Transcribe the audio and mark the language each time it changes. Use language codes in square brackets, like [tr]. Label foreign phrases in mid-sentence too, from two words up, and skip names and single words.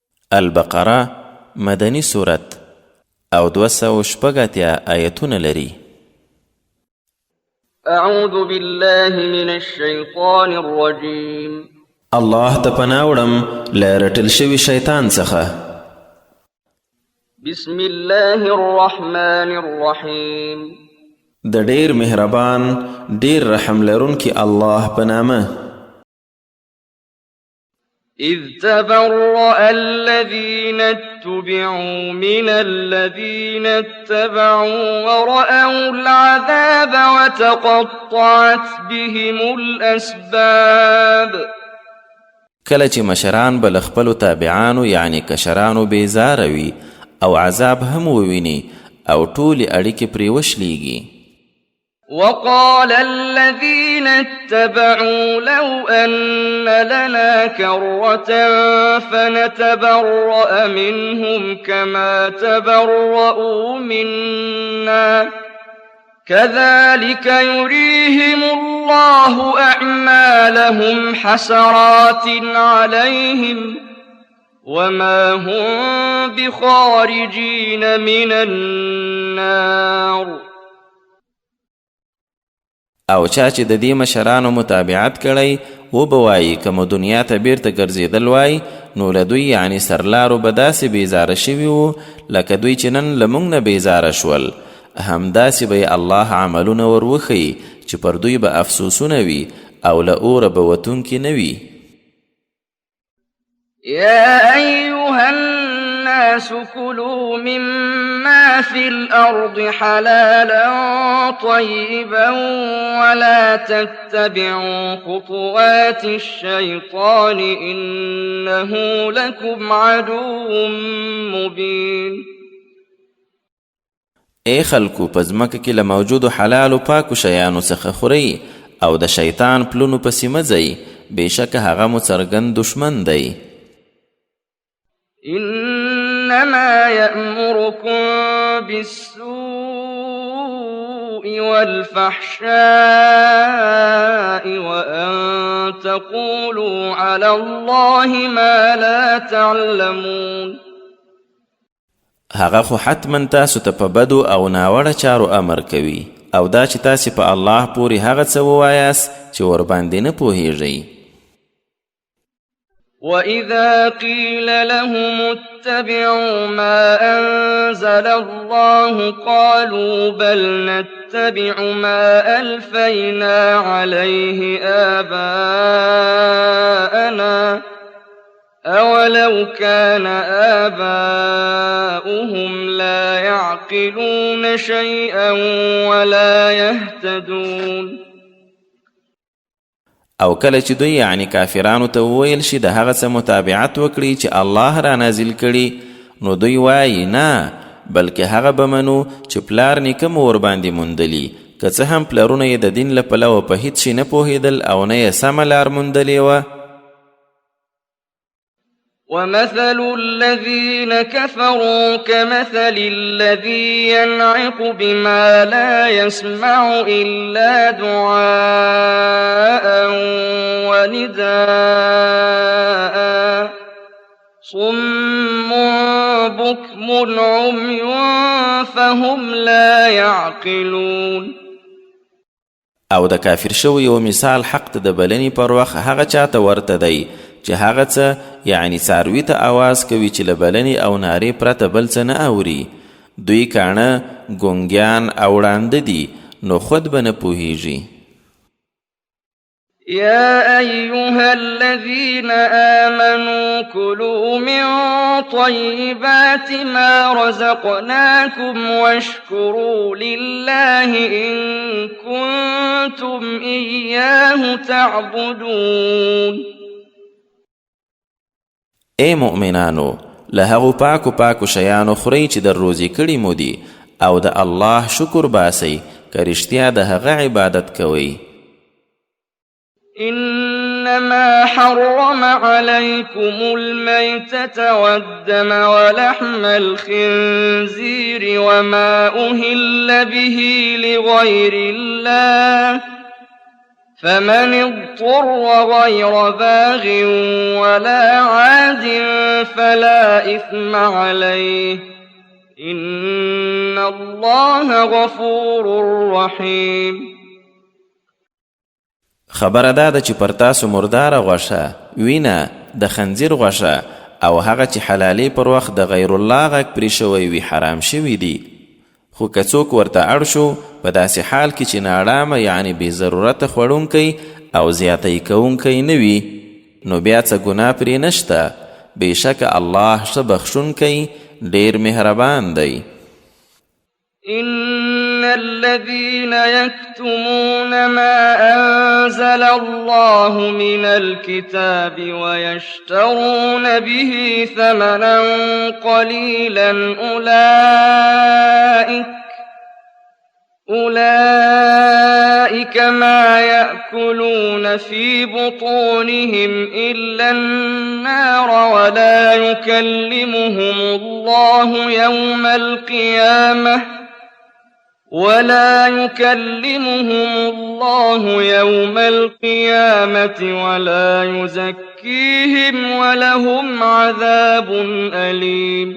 [ps] البقره مدني سورت او 280 آیتونه لري. [ar] اعوذ بالله من الشیطان الرجیم. [ps] الله ته پناه وړم له رټل شوي شیطان څخه. [ar] بسم الله الرحمن الرحیم. [ps] د ډیر مهربان ډیر رحم لرونکي الله په نامه. [ar] إذ تبرأ الذين اتبعوا من الذين اتبعوا ورأوا العذاب وتقطعت بهم الأسباب. [ps] کله چې مشران به له خپلو تابعانو یعنی کشرانو بیزاره وي او عذاب هم وویني او ټولې اړیکې پرې وشلیږي. [ar] وقال الذين اتبعوا لو أن لنا كرة فنتبرأ منهم كما تبرؤوا منا كذلك يريهم الله أعمالهم حسرات عليهم وما هم بخارجين من النار. [ps] او چا چې د دې مشرانو متابعت کړی و به وایي که مو دنیا ته بیرته ګرځېدل وای نو له دوی یعنې سرلارو به داسې بیزاره شوي وو لکه دوی چې نن له موږ نه بیزاره شول. همداسې به یې الله عملونه ور وښیي چې پر دوی به افسوسونه وي او له اوره به وتونکي نه وي. [ar] يا أيها الناس كلوا مما في الأرض حلالا طيبا ولا تتبعوا خطوات الشيطان إنه لكم عدو مبين. [ps] ای خلکو په ځمکه کې له موجودو حلالو پاکو شیانو څخه خورئ او د شیطان پلونو پسې مه ځئ، بېشکه هغه مو څرګند دشمن دی. [ar] إنما يأمركم بالسوء والفحشاء وأن تقولوا على الله ما لا تعلمون. [ps] هغه خو حتما تاسو ته په بدو او ناوړه چارو امر کوي او دا چې تاسې په الله پورې هغه څه ووایاست چې ورباندې نه پوهیږئ. [ar] وَإِذَا قِيلَ لَهُمُ اتَّبِعُوا مَا أَنزَلَ اللَّهُ قَالُوا بَلْ نَتَّبِعُ مَا أَلْفَيْنَا عَلَيْهِ آبَاءَنَا أَوَلَوْ كَانَ آبَاؤُهُمْ لَا يَعْقِلُونَ شَيْئًا وَلَا يَهْتَدُونَ. [ps] او کله چې دوی یعنی کافرانو ته وویل شي د هغه څه متابعت وکړي چې الله را نازل کړي نو دوی وایي نه، بلکې هغه به منو چې پلار نیکه مو ورباندې موندلي، که څه هم پلرونه یې د دین له پلوه په هیڅ شي نه پوهېدل او نه یې سمه لار موندلې وه. [ar] وَمَثَلُ الَّذِينَ كَفَرُوا كَمَثَلِ الَّذِي يَنْعِقُ بِمَا لَا يَسْمَعُ إِلَّا دُعَاءً وَنِدَاءً صُمٌّ بُكْمٌ عُمْيٌ فَهُمْ لَا يَعْقِلُونَ. [ps] او د کافر شوی یو مثال حق ته د بلنې پر وخت هغه چاته ورته دی چې هغه څه یعنی څاروي ته آواز کوي چې له بلنې او نارې پرته بل څه نه اوري. دوی کاڼه ګونګیان او ړانده دي نو خود به نه پوهیږي. [ar] يا أيها الذين آمنوا كلوا من طيبات ما رزقناكم واشكروا لله إن كنتم إياه تعبدون. [ps] ای مؤمنانو، له هغو پاکو پاکو شیانو خورئ چې در روزي کړي مو دي او د الله شکر باسئ که رښتیا د هغه عبادت کوئ. [ar] إنما حرم عليكم الميتة والدم ولحم الخنزير وما أهل به لغير الله فمن اضطر غير باغ ولا عاد فلا إثم عليه إن الله غفور رحيم. [ps] خبره دا ده چې پر تاسو مرداره غوښه، وینه، د خنزیر غوښه او هغه چې حلالي پر وخت د غیر الله غږ پرې شوی وي حرام شوي دي. خو که څوک ورته اړ شو په داسې حال کې چې ناړامه یعنی بې ضرورته خوړونکی او زیاتی کوونکی نه وي، نو بیا څه ګناه پرې نشته. بېشکه الله ښه بخښونکی ډېر مهربان دی. [ar] إن الذين يكتمون ما أنزل الله من الكتاب ويشترون به ثمنا قليلا أولئك ما يأكلون في بطونهم إلا النار ولا يكلمهم الله يوم القيامة ولا يزكيهم ولهم عذاب أليم.